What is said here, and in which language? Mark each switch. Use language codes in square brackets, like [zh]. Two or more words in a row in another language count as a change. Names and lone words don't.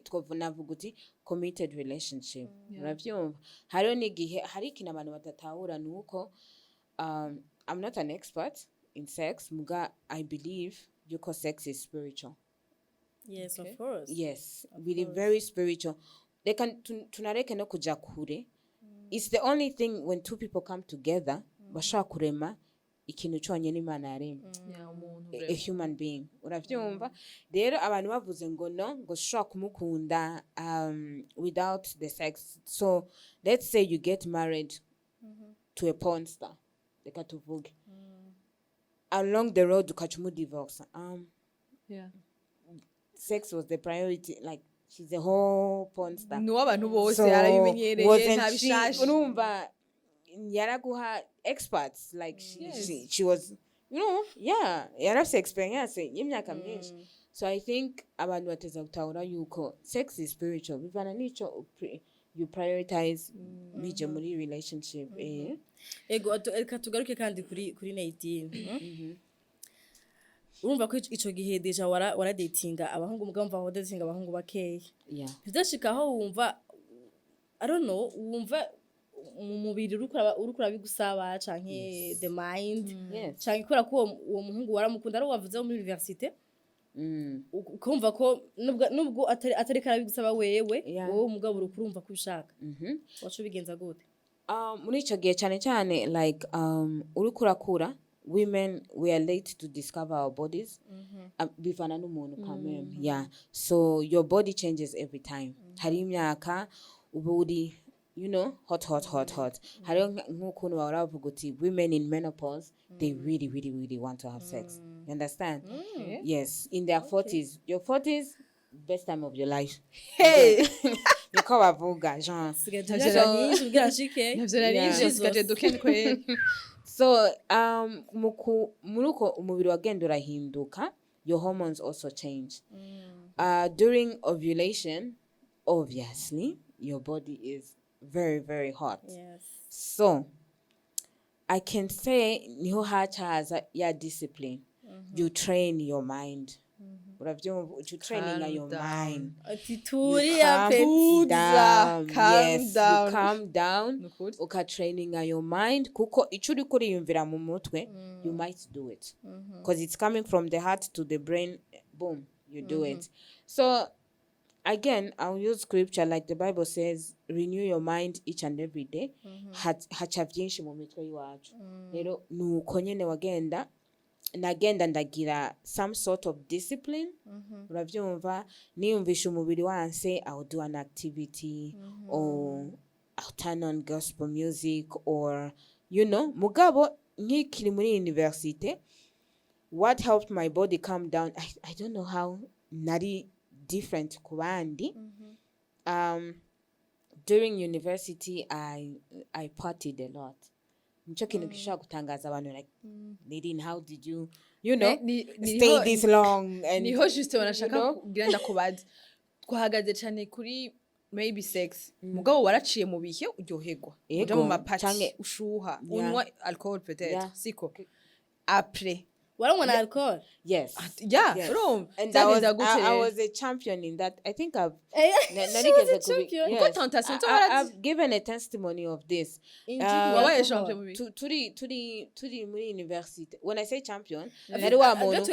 [rn] twovunavuga uti [en] committed relationship [rn] uravyumva hariho n'igihe hari ikintu abantu batatahura nuko [en] I'm not an expert in sex [rn] muga [en] I believe [rn] yuko [en] sex is spiritual. Yes, of course. Yes, really very spiritual. They can [rn] tunareke no kuja kure. [en] It's the only thing when two people come together [rn] bashaka kurema ikintu cyonyine Imana yaremye [en] a human being [rn] uravyumva rero abantu bavuze ngo no ngo shaka kumukunda [en] without the sex so let's say you get married to a porn star [rn] reka tuvuge [en] along the road ukachumu divorce sex was the priority like she's a whole porn star [rn] no abantu bose arabimenyereye ntabishaje urumva yaraguha [en] experts like she was [rn] yarafise experience y'imyaka myinshi [en] so I think [rn] abantu bateza gutahura yuko [en] sex is spiritual [rn] bivana nico [en] you prioritize [rn] bije muri relationship ego eka tugaruke kandi kuri Nadine urumva ko ico gihe deja wara datinga abahungu mugamba aho datinga abahungu bakeya bidashika aho wumva [en] I don't know [rn] wumva umubiri urukura bigusaba canke [en] the mind [rn] canke kora ko uwo muhungu waramukunda ari wavuze muri university ukumva ko nubwo atari karabigusaba wewe umugabo urukurumva kubishaka wacu bigenza gute muri ico gihe cyane like urukurakura [en] women we are late to discover our bodies [rn] bivana n'umuntu kameme so [en] your body changes every time [rn] hari imyaka uburi [en] you know hot [rn] hari nk'ukuntu baravuga uti [en] women in menopause they really want to have sex you understand yes in their 40s your 40s best time of your life [rn] niko bavuga [en] genre so [rn] muruko umubiri wagenda urahinduka [en] your hormones also change during ovulation obviously your body is very hot. So I can say [rn] niho hachaza ya [en] discipline. You train your mind. You training your mind. Calm down. Uka training your mind. [rn] Kuko ichuri kuri yumvira mu mutwe, [en] you might do it. Because it's coming from the heart to the brain. Boom, you do it. So again, I'll use scripture like the Bible says, renew your mind each and every day. [rn] Haca byinshi mu mitwe y'iwacu. Rero nuko nyene nagenda ndagira [en] some sort of discipline. [rn] Uravyumva, niyumvisha umubiri wanse, [en] I'll do an activity or I'll turn on gospel music or [rn] mugabo nkikiri muri university, [en] what helped my body calm down, I don't know how, [rn] nari different ku bandi. [en] During university I partied a lot. [rn] Nico kintu gishobora gutangaza abantu [en] like Nadine, how did you stay this long? And [rn] niho juste wanashaka kugira ndakubaza twahagaze cyane kuri maybe sex, mugabo waraciye mu bihe uryoherwa uja mu mapati ushuha unywa alcohol peut-être siko après waranywa na alcohol? [en] Yes. Yeah. And I was a champion in that. I think I've given a testimony of this. [rn] Turi muri university. [en] When I say champion, [rn] nari wa muntu.